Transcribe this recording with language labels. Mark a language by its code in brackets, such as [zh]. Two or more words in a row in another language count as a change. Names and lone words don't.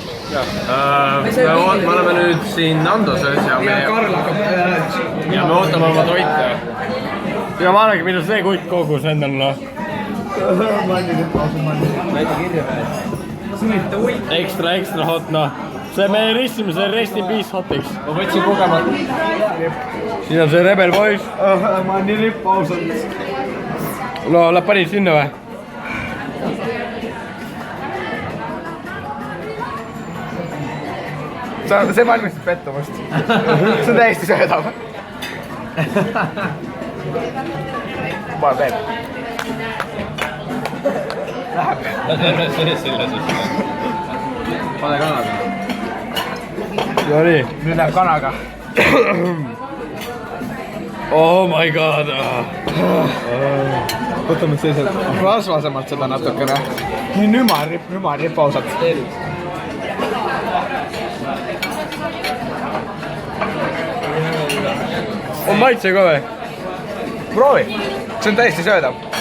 [et] Me oleme nüüd siin Nandoses ja me ootame oma toite. Ja ma arvangi, mida see kutt kogus endal. näita kirja peale. Ekstra hot, noh. See me ristsime, see [en] rest in peace [et] hotiks. Ma võtsin kogemata. Siin on see Rebel Boys. Ma olen nii lipp ausalt. No, nad panid sinna või? See valmistab pettumust. See on täiesti söödav. Ma veel. Läheb. Pane kanaga. No nii. Nüüd läheb kanaga. [en] Oh my god. [et] Võtame selliselt rasvasemalt seda natukene. Nii nümarripp ausalt. On maitse ka või? Proovi. See on täiesti söödav.